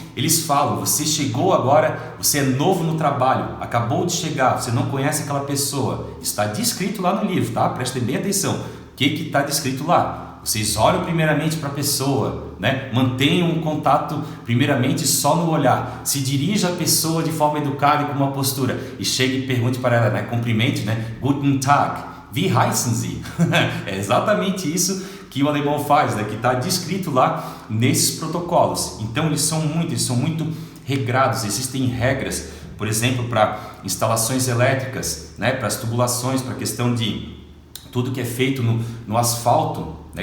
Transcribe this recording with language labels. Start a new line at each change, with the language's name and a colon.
Portuguese: Eles falam, você chegou agora, você é novo no trabalho, acabou de chegar, você não conhece aquela pessoa. Está descrito lá no livro, tá? Prestem bem atenção. O que está descrito lá? Vocês olham primeiramente para a pessoa, né? Mantenham um contato primeiramente só no olhar. Se dirija à pessoa de forma educada e com uma postura e chegue e pergunte para ela, né? Cumprimente, né?
German: Guten Tag, wie heißen Sie?
Portuguese: É exatamente isso que o alemão faz, né? Que está descrito lá nesses protocolos. Então eles são muito regrados. Existem regras, por exemplo, para instalações elétricas, né? Para as tubulações, para a questão de tudo que é feito no asfalto, né?